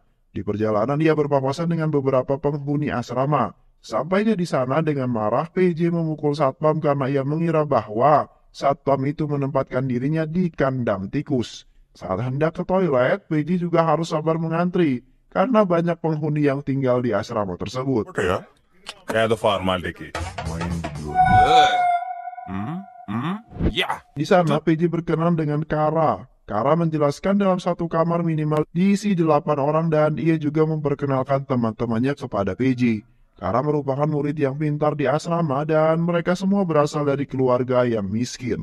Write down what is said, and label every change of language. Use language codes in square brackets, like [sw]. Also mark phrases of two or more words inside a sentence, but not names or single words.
[id] Di perjalanan ia berpapasan dengan beberapa penghuni asrama. Sampainya di sana dengan marah, PJ memukul satpam karena ia mengira bahwa satpam itu menempatkan dirinya di kandang tikus. Saat hendak ke toilet, PJ juga harus sabar mengantri karena banyak penghuni yang tinggal di asrama tersebut. [te] ఓకే ఏదో ఫార్మాలిటీకి [id] Di sana PJ berkenan dengan Kara. Kara menjelaskan dalam satu kamar minimal diisi 8 orang dan ia juga memperkenalkan teman-temannya kepada PJ. Kara merupakan murid yang pintar di asrama dan mereka semua berasal dari keluarga yang miskin.